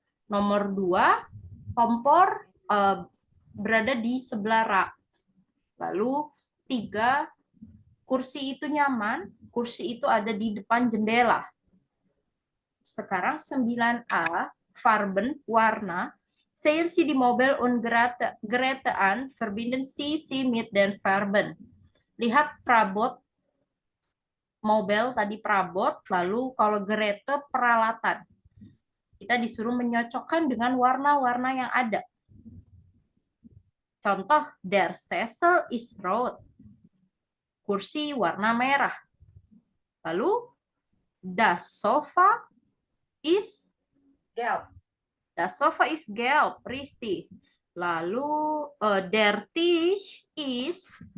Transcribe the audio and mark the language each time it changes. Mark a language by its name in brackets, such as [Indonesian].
[Indonesian] Nomor 2, kompor berada di sebelah rak. Lalu 3, kursi itu nyaman, kursi itu ada di depan jendela. Sekarang 9a, Farben, warna. [German] Sehen Sie die Mobel und Geräte verbinden Sie mit den Farben. [Indonesian] Lihat perabot, Mobel tadi perabot, lalu kalau Geräte peralatan. Kita disuruh menyocokkan dengan warna-warna yang ada. Contoh, [German] der Sessel ist rot. [Indonesian] Kursi warna merah. Lalu, [German] das Sofa ist Gelb. Das Sofa ist gelb, richtig. Lalu der Tisch ist